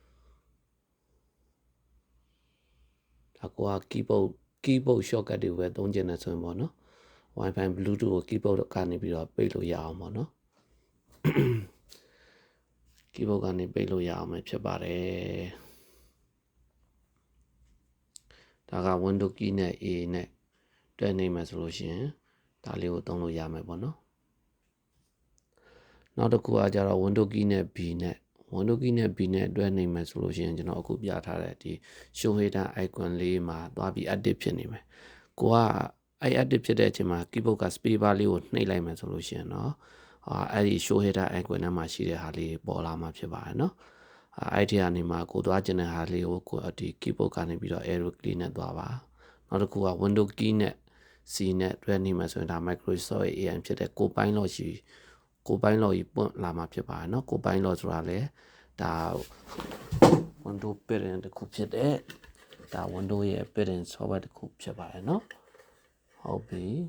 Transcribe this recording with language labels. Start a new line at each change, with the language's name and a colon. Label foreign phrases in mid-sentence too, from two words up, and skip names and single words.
Burmese: ဒါက
English: keyboard shortcut
Burmese: တွေပဲသုံးကျင်နေဆိုရင်ပေါ့နော် Wi-Fi Bluetooth ကို keyboard ကနေပြီးတော့ပိတ်လို့ရအောင်ပေါ့နော်keyboard ကနေပိတ်လို့ရအောင်ပဲဖြစ်ပါတယ်ဒါက
English: window key
Burmese: နဲ့ A နဲ့တွဲနေမယ်ဆိုလို့ရှိရင်ဒါလေးကိုသုံးလို့ရမယ်ပေါ့နော် နောက်တစ်ခုကကြတော့
English: window key
Burmese: နဲ့ B နဲ့
English: window key
Burmese: နဲ့ B နဲ့တွဲနေမယ်ဆိုလို့ရှိရင်ကျွန်တော်အခုပြထားတဲ့ဒီ
English: show header icon
Burmese: လေးမှာသွားပြီး active ဖြစ်နေမယ်ကိုကactive ဖြစ်တဲ့အချိန်မှာ keyboard က
English: space bar
Burmese: လေးကိုနှိပ်လိုက်မယ်ဆိုလို့ရှိရင်တော့အဲ့ဒီ
English: show header icon
Burmese: ထဲမှာရှိတဲ့ဟာလေးပေါ်လာမှာဖြစ်ပါတယ်နော်အဲ့ဒီကနေမှကိုသွားကျင်တဲ့ဟာလေးကိုဒီ keyboard ကနေပြီးတော့
English: arrow key
Burmese: နဲ့သွားပါနောက်တစ်ခုက
English: window key
Burmese: နဲ့ C နဲ့တွဲနေမှာဆိုရင်ဒါ Microsoft AM ဖြစ်တဲ့ကိုပိုင်းလော့ကြီးပွင့်လာမှာဖြစ်ပါတယ်เนาะကိုပိုင်းလော့ဆိုတာလေဒါ Windows parent တစ်ခုဖြစ်တဲ့ဒါ Windows ရဲ့
English: parent software
Burmese: တစ်ခုဖြစ်ပါတယ်เนาะဟုတ်ပြီ